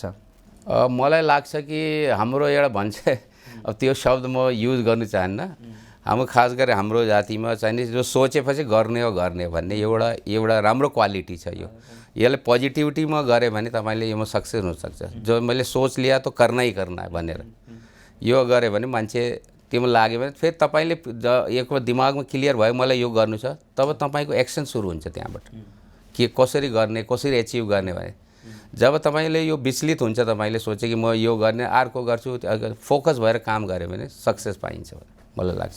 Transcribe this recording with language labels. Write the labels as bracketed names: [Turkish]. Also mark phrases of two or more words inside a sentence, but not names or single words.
[Nepali] मलाई लाग्छ कि हाम्रो एउटा भन्छ, अब त्यो शब्द म युज गर्नु चाहन्न, हाम्रो खास गरी हाम्रो जातिमा चाहिने जो सोचेपछि गर्ने हो गर्ने भन्ने एउटा राम्रो क्वालिटी छ। यसले पोजिटिभिटीमा गऱ्यो भने तपाईँले यसमा सक्सेस हुनसक्छ। जो मैले [Hindi] सोच लिया तो करना ही करना है [Nepali] भनेर यो गऱ्यो भने मान्छे त्योमा लाग्यो भने फेरि तपाईँले एक दिमागमा क्लियर भयो मलाई यो गर्नु छ, तब तपाईँको एक्सन सुरु हुन्छ त्यहाँबाट के कसरी गर्ने, कसरी एचिभ गर्ने भने। जब तपाईँले यो विचलित हुन्छ, तपाईँले सोचे कि म यो गर्ने अर्को गर्छु, फोकस भएर काम गऱ्यो भने सक्सेस पाइन्छ मलाई लाग्छ।